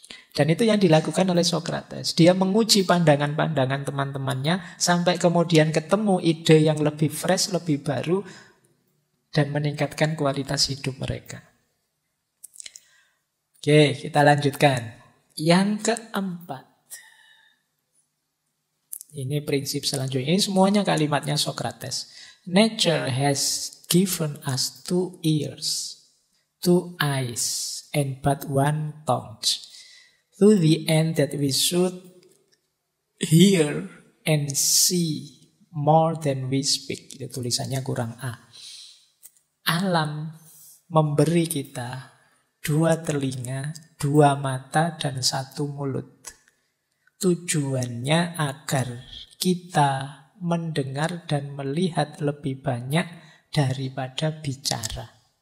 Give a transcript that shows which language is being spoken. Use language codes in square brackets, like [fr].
[id] Dan itu yang dilakukan oleh Sokrates. Dia menguji pandangan-pandangan teman-temannya sampai kemudian ketemu ide yang lebih fresh, lebih baru, dan meningkatkan kualitas hidup mereka. Oke, kita lanjutkan. Yang keempat. Ini prinsip selanjutnya. Ini semuanya kalimatnya Sokrates. [en] Nature has given us 2 ears, 2 eyes, and but 1 tongue. To the end that we should hear and see more than we speak. [id] Itu tulisannya kurang A. Alam memberi kita 2 telinga, 2 mata, dan 1 mulut. Tujuannya agar kita mendengar dan melihat lebih banyak daripada bicara.